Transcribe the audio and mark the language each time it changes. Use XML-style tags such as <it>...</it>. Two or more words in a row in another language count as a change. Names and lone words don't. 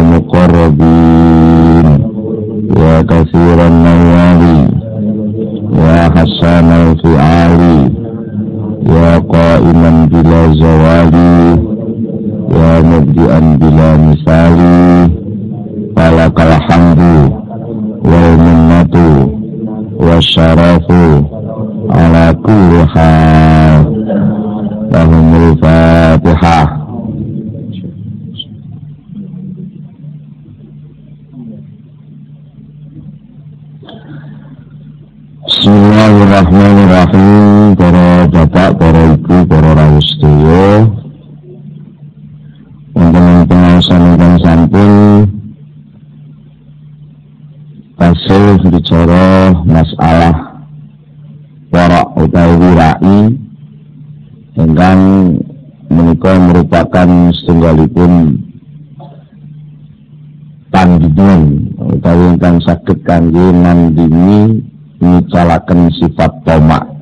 <ar>مقربين يا كثير النوال يا حسن الفعال يا قائما بلا زوال يا مبدعا بلا مثال فلك الحمد والمنة والشرف على كل حال. لهم الفاتحة. بسم الله الرحمن الرحيم.</ar> <jv>Para bapak, para ibu, para rawuh sedaya, wonten pengawasan ingkang sampun tasih bicara masalah warak utawi wirai ingkang menika merupakan setunggalipun tandingan utawi ingkang saged kangge nandingi nyicalaken sifat tamak.</jv>